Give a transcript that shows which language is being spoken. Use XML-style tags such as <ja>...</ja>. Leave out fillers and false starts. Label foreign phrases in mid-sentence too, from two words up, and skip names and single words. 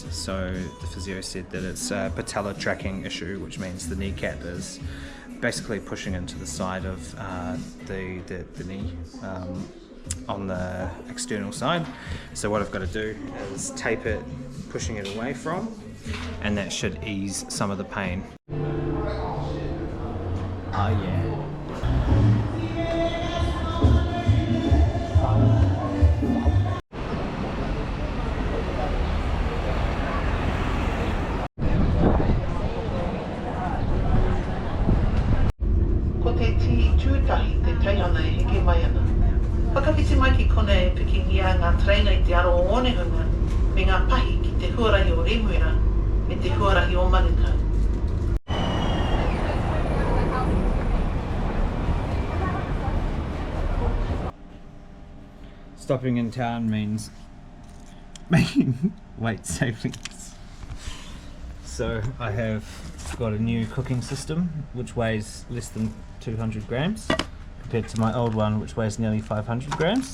<en>So the physio said that it's a patella tracking issue, which means the kneecap is basically pushing into the side of the knee on the external side. So what I've got to do is tape it, pushing it away from, and that should ease some of the pain. Oh yeah.</en> <mi>Ko te ti tūtahi te teihana e heke mai ana. Whakawhiti mai ki kona e pikingia ngā traina i Te Araroa Onehunga me ngā pahi ki te huarahi o Remuera me te huarahi o Manukau.</mi> <en>Stopping in town means making weight savings. So I have got a new cooking system which weighs less than 200 grams compared to my old one which weighs nearly 500 grams.</en>